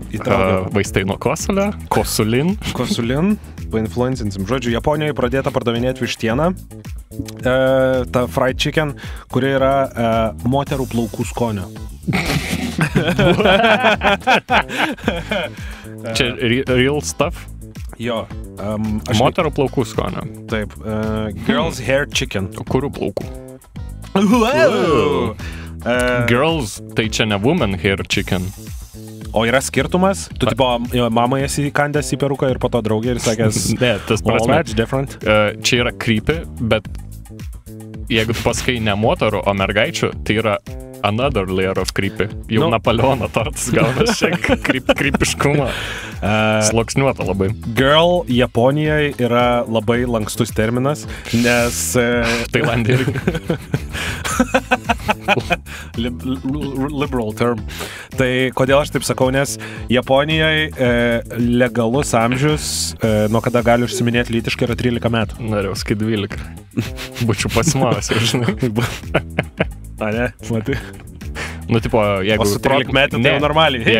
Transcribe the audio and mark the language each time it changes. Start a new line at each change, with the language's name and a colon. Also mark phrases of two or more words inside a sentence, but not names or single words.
Lithuanian: Vaistai nuo kosulio, kosulin, painfluencinsim. Žodžiu, Japonijoje pradėta pardavinėti vištieną, ta
English: fried chicken,
Lithuanian: kuri yra moterų plaukų skonio. Čia
English: real stuff?
Lithuanian: Jo. Moterų plaukų skonio. Taip.
English: Girls hair chicken.
Lithuanian: Kurių plaukų? Girls, tai čia ne
English: woman hair chicken.
Lithuanian: O yra skirtumas? Tu tipo mamai esi įkandęs į peruką ir po to draugė ir sakęs... Ne, tas prasme.
English: That's different.
Lithuanian: Čia yra creepy, bet jeigu tu pasakai ne moterų, o mergaičių, tai yra
English: another layer of creepy.
Lithuanian: Jau Napoleono tortas gaunas šiek creepiškumą. Sluoksniuota labai. Girl Japonijoje yra labai lankstus terminas, nes... Tailandė irgi.
English: Liberal term.
Lithuanian: Tai kodėl aš taip sakau, nes Japonijoje legalus amžius, nuo kada gali užsiminėti lytiškai, yra 13 metų. Norėjau sakai 12. Būčiau pasimavęs, žinai. A, ne? Matai? Nu, tipo, jeigu... O su 13 metų tai jau normaliai.